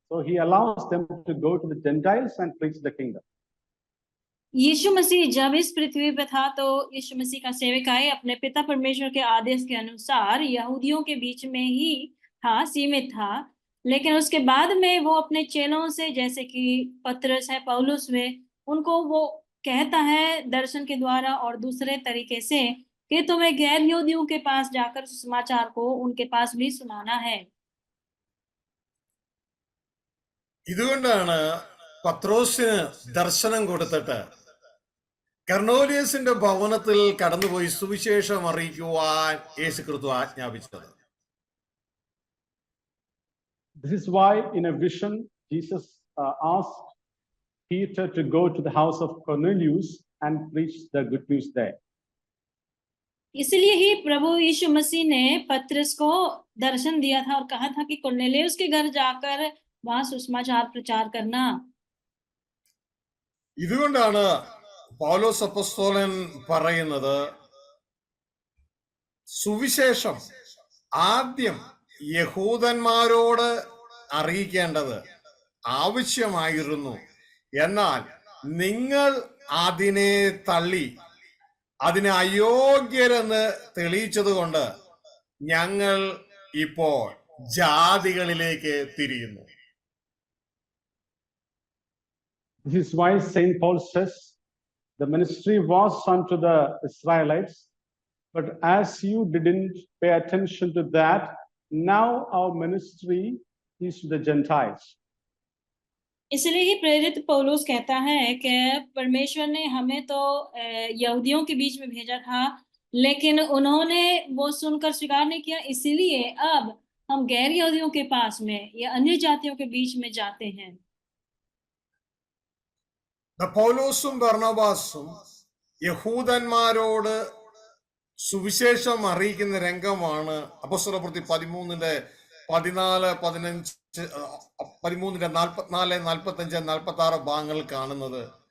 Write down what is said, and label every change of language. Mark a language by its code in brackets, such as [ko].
[en] So he allows them to go to the Gentiles and preach the kingdom. [hi] यीशु मसीह जब इस पृथ्वी पे था, तो यीशु मसीह का सेवकाई अपने पिता परमेश्वर के आदेश के अनुसार यहूदियों के बीच में ही था, सीमित था। लेकिन उसके बाद में वो अपने चेलों से, जैसे कि पतरस है, पौलुस हुए, उनको वो कहता है दर्शन के द्वारा और दूसरे तरीके से कि तुम्हें गैर यहूदियों के पास जाकर समाचार को उनके पास भी सुनाना है। [ml] ഇതുകൊണ്ടാണ് പത്രോസിന് ദർശനം കൊടുത്തിട്ട് കർണോലിയസിന്റെ ഭവനത്തിൽ കടന്നുപോയി സുവിശേഷം അറിയിക്കുവാൻ യേശുക്രിസ്തു ആജ്ഞാപിച്ചത്. [en] This is why in a vision Jesus asked Peter to go to the house of Cornelius and preach the good news there. [hi] इसलिए ही प्रभु यीशु मसीह ने पतरस को दर्शन दिया था और कहा था कि कुरनेलियुस के घर जाकर वहां सुसमाचार प्रचार करना। [ml] ഇതുകൊണ്ടാണ് പൗലോസ് അപ്പോസ്തലൻ പറയുന്നത്, സുവിശേഷം ആദ്യം യഹൂദന്മാരോട് അറിയിക്കേണ്ടത് ആവശ്യമായിരുന്നു, എന്നാൽ നിങ്ങൾ അതിനെ തള്ളി അതിനെ അയോഗ്യരെന്ന് തെളിയിച്ചതുകൊണ്ട് ഞങ്ങൾ ഇപ്പോൾ ജാതികളിലേക്ക് തിരിയുന്നു. [en] This is why St. Paul says the ministry was unto the Israelites, but as you didn't pay attention to that, now our ministry is to the Gentiles. [hi] इसलिए ही प्रेरित पौलुस कहता है कि परमेश्वर ने हमें तो यहूदियों के बीच में भेजा था, लेकिन उन्होंने वो सुनकर स्वीकार नहीं किया, इसीलिए अब हम गैर यहूदियों के पास में या अन्य जातियों के बीच में जाते हैं। [ml] പൗലോസും ബർണബാസും യഹൂദന്മാരോട് സുവിശേഷം അറിയിക്കുന്ന രംഗമാണ് അപ്പോസ്തലപ്രവൃത്തി 13:44-45 ഭാഗങ്ങൾ കാണുന്നത്.